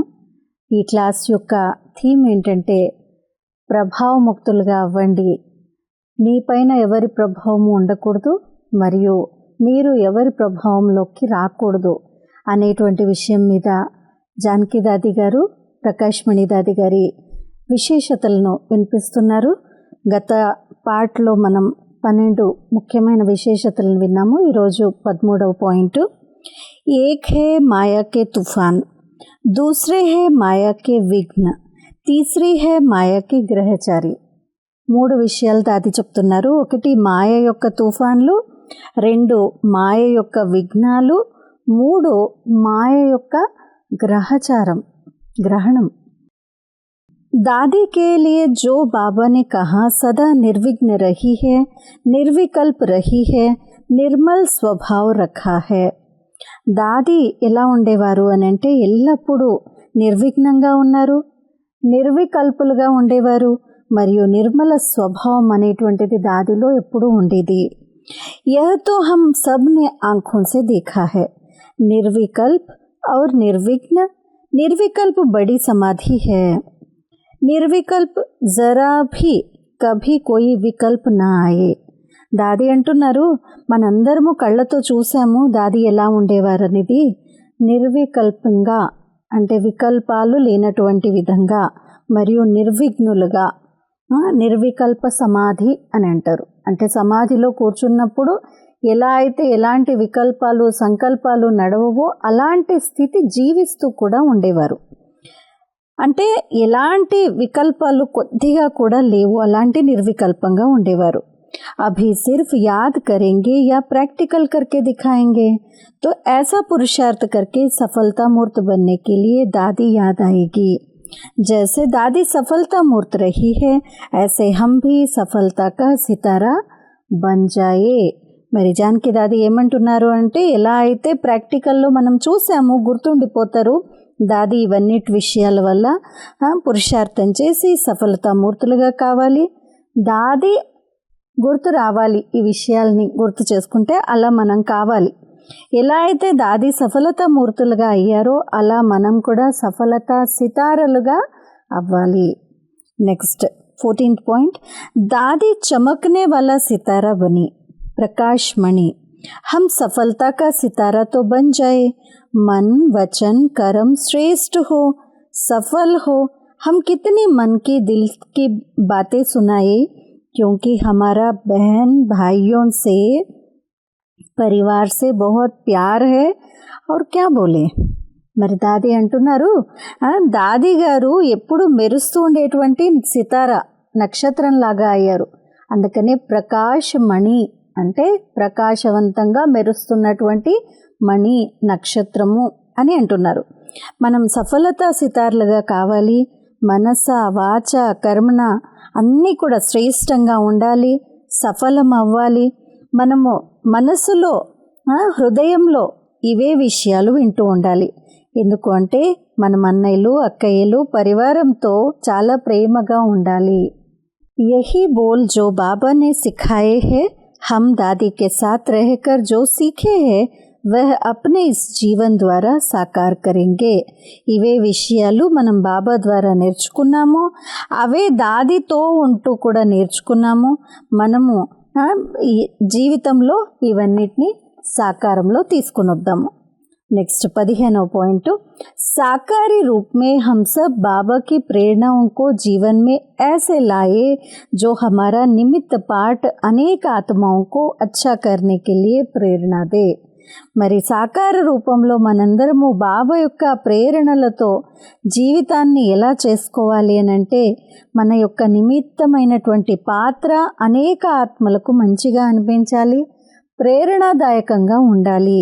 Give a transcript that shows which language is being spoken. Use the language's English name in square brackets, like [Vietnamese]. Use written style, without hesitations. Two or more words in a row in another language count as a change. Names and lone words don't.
[Telugu] ఈ క్లాస్ యొక్క థీమ్ ఏంటంటే ప్రభావముక్తులుగా అవ్వండి, మీపైన ఎవరి ప్రభావము ఉండకూడదు మరియు మీరు ఎవరి ప్రభావంలోకి రాకూడదు అనేటువంటి విషయం మీద జానకి దాది గారు ప్రకాష్ మణి దాది గారి విశేషతలను వినిపిస్తున్నారు. గత పార్ట్లో మనం 12 ముఖ్యమైన విశేషతలను విన్నాము. ఈరోజు 13వ పాయింట్, [Hindi] एक है माया के तूफ़ान, दूसरे है माया के विघ्न, तीसरी है माया के ग्रहचारी. [Telugu] 3 విషయాలు దాది చెప్తున్నారు. 1 మాయ యొక్క తుఫాన్లు, 2 మాయ యొక్క విఘ్నాలు, 3 మాయ యొక్క గ్రహణం. [Hindi] दादी के लिए जो बाबा ने कहा सदा निर्विघ्न रही है, निर्विकल्प रही है, निर्मल स्वभाव रखा है. [Telugu] దాది ఎలా ఉండేవారు అని అంటే ఎల్లప్పుడూ నిర్విఘ్నంగా ఉన్నారు, నిర్వికల్పులుగా ఉండేవారు మరియు నిర్మల స్వభావం అనేటువంటిది దాదిలో ఎప్పుడూ ఉండేది. [Hindi] यह तो हम सब ने आँखों से देखा है. निर्विकल्प और निर्विघ्न. निर्विकल्प बड़ी समाधि है. निर्विकल्प जरा भी कभी कोई विकल्प ना आए. [Telugu] దాది అంటున్నారు, మనందరము కళ్ళతో చూసాము దాది ఎలా ఉండేవారు అనేది. నిర్వికల్పంగా అంటే వికల్పాలు లేనటువంటి విధంగా మరియు నిర్విఘ్నులుగా, నిర్వికల్ప సమాధి అని అంటారు. అంటే సమాధిలో కూర్చున్నప్పుడు ఎలా అయితే ఎలాంటి వికల్పాలు సంకల్పాలు నడవవో అలాంటి స్థితి జీవిస్తూ కూడా ఉండేవారు. అంటే ఎలాంటి వికల్పాలు కొద్దిగా కూడా లేవు, అలాంటి నిర్వికల్పంగా ఉండేవారు. [Hindi] अभी सिर्फ याद करेंगे या प्रैक्टिकल करके दिखाएंगे तो ऐसा पुरुषार्थ करके सफलता मूर्त बनने के लिए दादी याद आएगी. जैसे दादी सफलता मूर्त रही है ऐसे हम भी सफलता का सितारा बन जाए. [Telugu] మరి జానకి దాది ఏమంటున్నారు అంటే, ఎలా అయితే ప్రాక్టికల్లో మనం చూసాము గుర్తుండిపోతారు, దాది ఇవన్నిటి విషయాల వల్ల పురుషార్థం చేసి సఫలతామూర్తులుగా కావాలి. దాది గుర్తు రావాలి, ఈ విషయాల్ని గుర్తు చేసుకుంటే అలా మనం కావాలి. ఎలా అయితే దాది సఫలతామూర్తులుగా అయ్యారో అలా మనం కూడా సఫలతా సితారలుగా అవ్వాలి. నెక్స్ట్ 14th పాయింట్, దాది [Hindi] चमकने वाला सितारा बनी. प्रकाश मणि, हम सफलता का सितारा तो बन जाए, मन वचन कर्म श्रेष्ठ हो, सफल हो. हम कितनी मन की दिल की बातें सुनाए, क्योंकि हमारा बहन भाइयों से परिवार से बहुत प्यार है. और क्या बोले. [Telugu] మరి దాది అంటున్నారు, దాది గారు ఎప్పుడు మెరుస్తూ ఉండేటువంటి సితారా నక్షత్రం లాగా అయ్యారు. అందుకనే ప్రకాశ్ మణి అంటే ప్రకాశవంతంగా మెరుస్తున్నటువంటి మణి నక్షత్రము అని అంటున్నారు. మనం సఫలత సితార్లుగా కావాలి. మనస వాచ కర్మణ అన్నీ కూడా శ్రేష్టంగా ఉండాలి, సఫలం అవ్వాలి. మనము మనసులో హృదయంలో ఇవే విషయాలు వింటూ ఉండాలి. ఎందుకు అంటే మనం అన్నయ్యలు అక్కయ్యలు పరివారంతో చాలా ప్రేమగా ఉండాలి. [Hindi] यही बोल जो बाबा ने सिखाए हैं, हम दादी के साथ रहकर जो सीखे हैं वह अपने इस जीवन द्वारा साकार करेंगे. [Telugu] ఇవే విషయాలు మనం బాబా ద్వారా నేర్చుకున్నాము, అవే దాదితో ఉంటూ కూడా నేర్చుకున్నాము. మనము ఈ జీవితంలో ఇవన్నిటిని సాకారంలో తీసుకుని వద్దాము. [Hindi] नेक्स्ट 15వ पॉइंट, साकारी रूप में हम सब बाबा की प्रेरणाओं को जीवन में ऐसे लाए जो हमारा निमित्त पाठ अनेक आत्माओं को अच्छा करने के लिए प्रेरणा दे. [Telugu] మరి సాకార రూపంలో మనందరము బాబా యొక్క ప్రేరణలతో జీవితాన్ని ఎలా చేసుకోవాలి అని అంటే, మన యొక్క నిమిత్తమైనటువంటి పాత్ర అనేక ఆత్మలకు మంచిగా అనిపించాలి, ప్రేరణాదాయకంగా ఉండాలి.